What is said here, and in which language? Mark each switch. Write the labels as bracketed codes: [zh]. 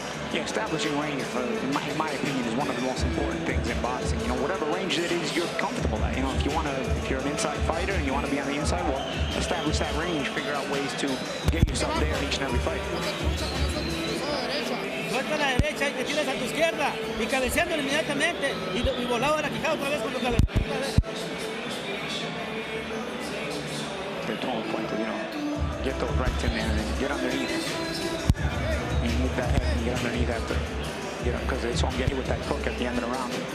[en] Yeah, establishing range, in my opinion, is one of the most important things in boxing. You know, whatever range it is you're comfortable at. You know, if you're an inside fighter and you want to be on the inside, well, establish that range, figure out ways to get yourself there in each and every fight. [es] Suelta a la derecha y te tiras a tu izquierda y cabeceándole inmediatamente y volado a la quijada otra vez cuando cabecea. [en] They're told Fuentes, you know, get those rights in there and then get underneath. And move that head and get underneath after. You know, because they saw him get hit with that hook at the end of the round.